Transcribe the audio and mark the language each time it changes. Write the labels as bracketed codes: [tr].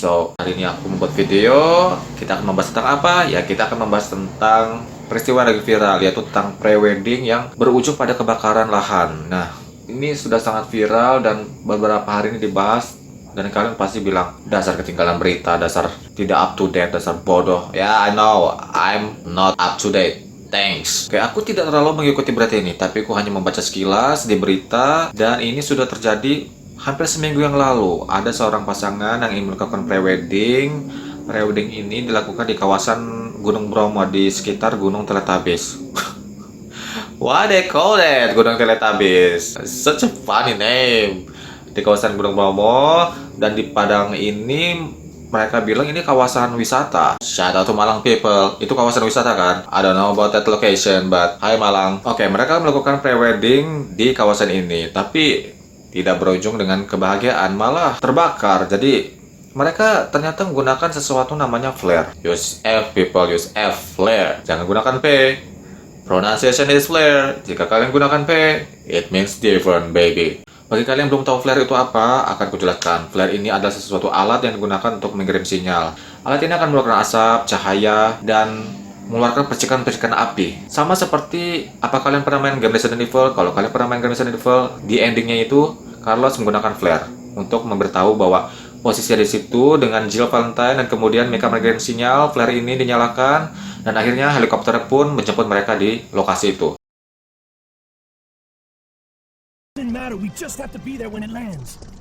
[id] So hari ini aku membuat video. Kita akan membahas tentang apa? Ya, kita akan membahas tentang peristiwa yang lagi viral, yaitu tentang pre-wedding yang berujung pada kebakaran lahan. Nah, ini sudah sangat viral dan beberapa hari ini dibahas. Dan kalian pasti bilang, dasar ketinggalan berita, dasar tidak up to date, dasar bodoh. [en] Ya, I know, I'm not up to date. Thanks. [id] Oke, aku tidak terlalu mengikuti berita ini, tapi aku hanya membaca sekilas di berita. Dan ini sudah terjadi hampir seminggu yang lalu. Ada seorang pasangan yang ingin melakukan pre-wedding. Pre-wedding ini dilakukan di kawasan Gunung Bromo di sekitar Gunung Teletabis. [en] What they call it? Gunung Teletabis. Such a funny name. [id] Di kawasan Gunung Bromo, dan di Padang ini mereka bilang ini kawasan wisata. [en] Shout out to Malang people. [id] Itu kawasan wisata kan? [en] I don't know about that location, but hi Malang. [id] Oke, mereka melakukan pre-wedding di kawasan ini, tapi tidak berujung dengan kebahagiaan, malah terbakar. Jadi mereka ternyata menggunakan sesuatu namanya flare. [en] Use F people, use F, flare. [id] Jangan gunakan P. [en] Pronunciation is flare. [id] Jika kalian gunakan P, [en] it means different, baby. [id] Bagi kalian yang belum tahu flare itu apa, akan kujelaskan. Flare ini adalah sesuatu alat yang digunakan untuk mengirim sinyal. Alat ini akan mengeluarkan asap, cahaya, dan mengeluarkan percikan-percikan api. Sama seperti, apa kalian pernah main game Resident Evil? Kalau kalian pernah main game Resident Evil, di endingnya itu, Carlos menggunakan flare untuk memberitahu bahwa posisi di situ dengan Jill Valentine, dan kemudian mereka mengirim sinyal, flare ini dinyalakan, dan akhirnya helikopter pun menjemput mereka di lokasi itu. [en] Matter, we just have to be there when it lands.